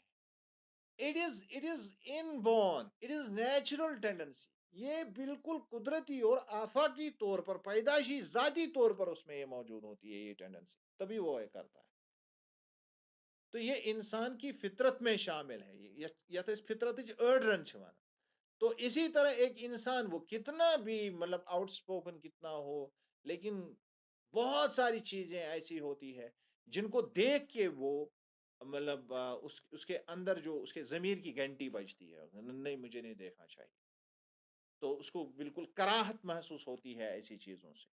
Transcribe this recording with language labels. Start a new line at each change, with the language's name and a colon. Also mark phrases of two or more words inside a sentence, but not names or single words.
English: it is inborn, it is natural tendency,
Urdu: یہ بالکل قدرتی اور آفاقی طور پر، پیدائشی ذاتی طور پر اس میں یہ موجود ہوتی ہے یہ ٹینڈنسی، تبھی وہ یہ کرتا ہے۔ تو یہ انسان کی فطرت میں شامل ہے، یہ فطرت
Kashmiri: أڑرن چھ ونان۔
Urdu: تو اسی طرح ایک انسان وہ کتنا بھی مطلب آؤٹ اسپوکن کتنا ہو، لیکن بہت ساری چیزیں ایسی ہوتی ہے جن کو دیکھ کے وہ مطلب اس کے اندر جو اس کے ضمیر کی گھنٹی بجتی ہے، نہیں مجھے نہیں دیکھنا چاہیے، تو اس کو بالکل کراہت محسوس ہوتی ہے ایسی چیزوں سے۔